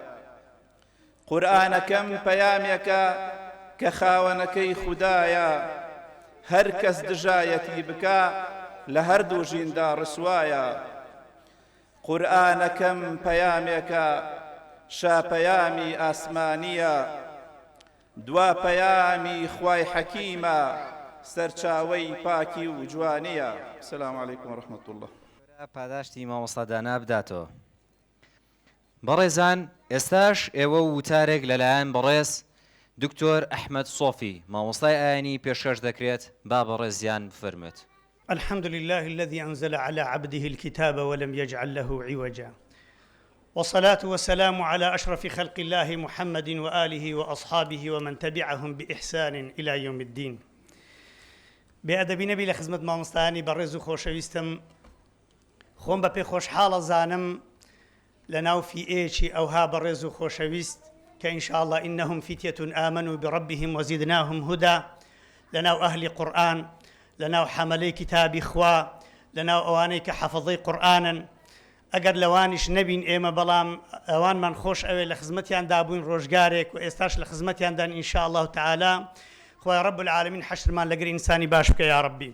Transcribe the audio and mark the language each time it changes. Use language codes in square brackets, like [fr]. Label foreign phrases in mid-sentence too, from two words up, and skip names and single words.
[ckb] قورئانەکەم پەیامێکە کە خاوەنەکەی خودایە هەر کەس دژایەتی بکە لە هەردوو ژیندا ڕسوایە. قورئانەکەم پەیامێکە شاپەیامی ئاسمانیە دوا پەیامی خوای حەکیمە سەرچاوەی پاکی و جوانیە. [ar] السلام علیکم ورحمة الله. [ckb] پاداشتی مامۆستا دانا بداتەوە. بەڕێزان ئێستاش ئێوە وتارێک لەلایەن بەڕێز دکتۆر ئەحمەد سۆفی مامۆستای ئاینی پێشکەش دەکرێت با بەڕێزیان بفەرمێت. [ar] الحمد لله الذي أنزل على عبده الكتاب ولم يجعل له عوجا والصلاة والسلام على أشرف خلق الله محمد وآله وأصحابه ومن تبعهم بإحسان إلى يوم الدين. بأدب نبي لخدمة [ckb] مامۆستایانی بەڕێز و خۆشەویستم خۆم بە پێ خۆشحاڵە زانم لەناو فیئێکی ئەوها بەڕێز و خۆشەویست کە ئینشاءالله [ar] إنهم فتية آمنوا بربهم وزدناهم هدى [ckb] لەناو ئەهلی قورئان لەناو حەمەلەی کتابی خوا لەناو ئەوانەی کە حەفەظەی قورئانن ئەگەر لەوانیش نەبین ئێمە بەڵام ئەوانمان خۆش ئەوێ لە خزمەتیان دابووین ڕۆژگارێک و ئێستاش لە خزمەتیاندان [ar] ئینشاءالله تعالی [ckb] خوای [ar] رب العالمین [ckb] حەشرمان لەگەر ئینسانی باش بکە یا ڕەبی.